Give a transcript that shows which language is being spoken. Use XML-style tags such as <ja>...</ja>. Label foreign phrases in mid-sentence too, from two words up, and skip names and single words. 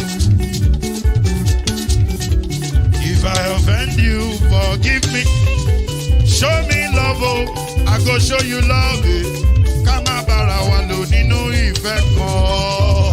<en>If I offend you, forgive me. go show you love it.</en> <yo>Ká má bára wa lò nínú ìfẹ́ kan.</yo>